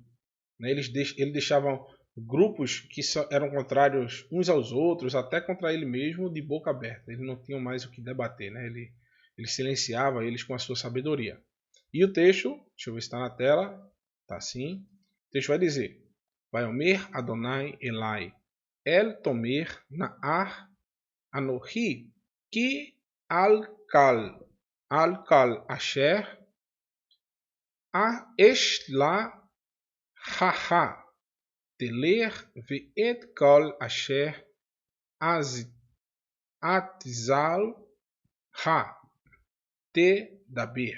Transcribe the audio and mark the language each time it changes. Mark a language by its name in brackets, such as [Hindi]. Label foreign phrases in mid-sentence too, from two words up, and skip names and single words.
[Portuguese] Ele deixava grupos que eram contrários uns aos outros, até contra ele mesmo, de boca aberta. Eles não tinham mais o que debater, né? Ele silenciava eles com a sua sabedoria. E o texto, deixa eu ver se está na tela, está assim. O texto vai dizer: [Hebrew] ויאמר אדני אלי אל תאמר נער אנכי כי על כל אשר אשלחך תלך ואת כל אשר אצוך תדבר.